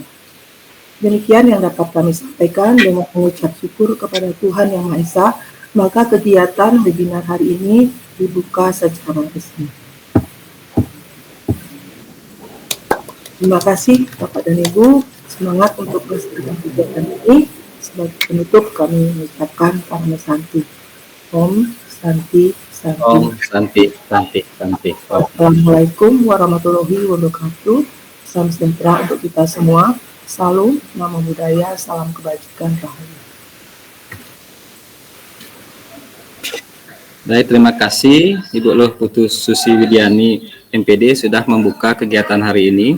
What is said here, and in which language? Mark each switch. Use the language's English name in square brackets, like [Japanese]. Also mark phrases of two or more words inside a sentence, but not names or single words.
[Indonesian] Demikian yang dapat kami sampaikan. Dengan mengucap syukur kepada Tuhan Yang Maha Esa, maka kegiatan webinar hari ini dibuka secara resmi. Terima kasih Bapak dan Ibu, semangat untuk melaksanakan kegiatan ini. Sebagai penutup kami mengucapkan [Sanskrit] Om Santi. Om Santi, Santi. Om Santi, Santi, Santi. [Arabic] السلام عليكم ورحمة الله وبركاته. [Indonesian] Salam sejahtera untuk kita semua. Salam, nama budaya, salam kebajikan, rahayu. Baik, terima kasih Ibu Luh Putu Susi Widiani MPD sudah membuka kegiatan hari ini.